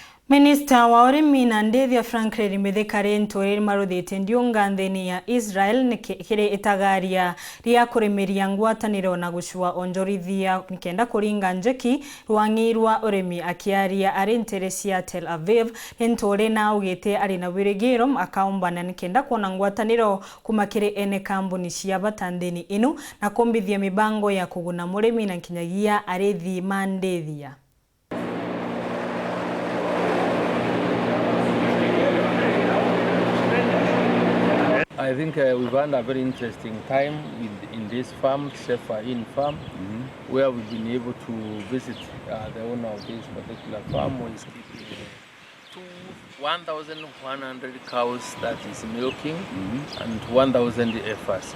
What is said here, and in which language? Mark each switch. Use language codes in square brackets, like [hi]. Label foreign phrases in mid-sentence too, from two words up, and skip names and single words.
[mer] Minista wa URIMI na NTHIGURENE Franklin MITHIKA Linturi maruthite ndiunga nthini ya Israel nikiri itagaria ria kurimeria ngwataniro na GUCUA ONJORITHIA nikenda kuringa NJEKI rwangi rwa URIMI akiaria ari ntere cia Tel Aviv. Linturi na ugite ari na wirigiro akaumbana nikenda kuona ngwataniro kumakiri ene kambuni cia batanthini inu na kumbithia mibango ya kuguna murimi na kinyagia arithi mandethia. [en] I think we've had a very interesting time in this farm, In farm, where we've been able to visit the owner of this particular farm, who is keeping 1,100 cows that is milking and 1,000 heifers.